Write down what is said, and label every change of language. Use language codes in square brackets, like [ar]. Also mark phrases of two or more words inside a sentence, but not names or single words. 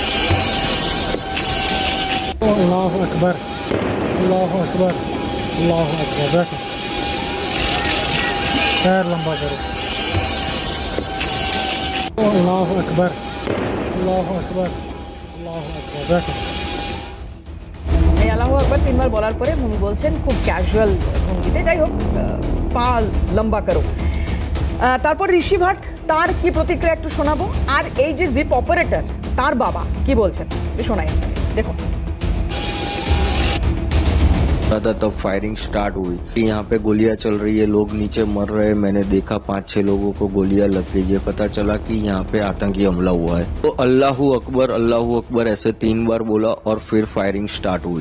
[ar] الله أكبر الله أكبر الله أكبر. [hi] बैठो, पैर लंबा करो। [ar] الله أكبر الله أكبر الله أكبر. [hi] बैठो। [bn] এই [ar] الله أكبر [bn] তিনবার বলার পরে উনি বলছেন খুব ক্যাজুয়াল ভঙ্গিতে, যাই হোক, পা লম্বা করো। তারপর ঋষি ভাট তার কি প্রতিক্রিয়া একটু শোনাবো, আর এই যে জিপ অপারেটর তার বাবা কি বলছেন শোনাই, দেখুন। [hi] था तब फायरिंग स्टार्ट हुई। यहाँ पे गोलियां चल रही है, लोग नीचे मर रहे हैं। मैंने देखा 5-6 लोगों को गोलियां लग गई है। पता चला कि यहाँ पे आतंकी हमला हुआ है। तो [ar] الله أكبر [hi] ऐसे 3 बार बोला और फिर फायरिंग स्टार्ट हुई।